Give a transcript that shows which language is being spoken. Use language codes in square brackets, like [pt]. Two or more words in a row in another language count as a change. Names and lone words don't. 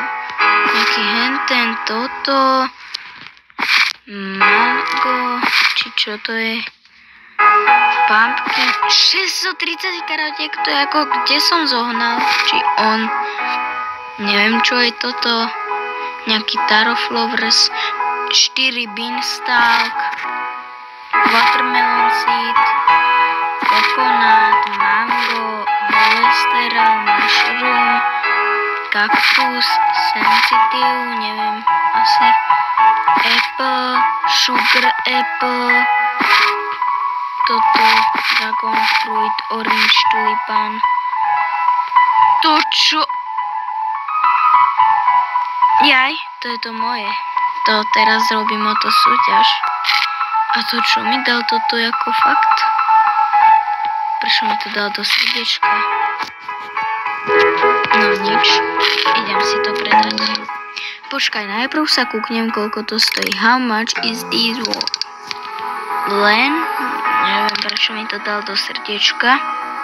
[sk] Nejaký henten, toto. Mango, či čo to je? Pumpkin, 630 karotiek, to je ako, kde som zohnal, či on, neviem čo je toto, nejaký [en] taro flowers, 4 beanstalk, watermelon seed, coconut, mango, holesteral, mushroom, cactus, sensitive, [sk] neviem, asi, [en] apple, sugar apple, toto, dragon fruit, orange tulipan. [sk] To čo? Jaj, to je to moje. To teraz robím o to súťaž. A to čo mi dal toto ako fakt? Prečo mi to dal do srdiečka? No nič, idem si to predať. Počkaj, najprv sa kúknem, koľko to stojí. [en] How much is this worth? [sk] Len, neviem, prečo mi to dal do srdiečka.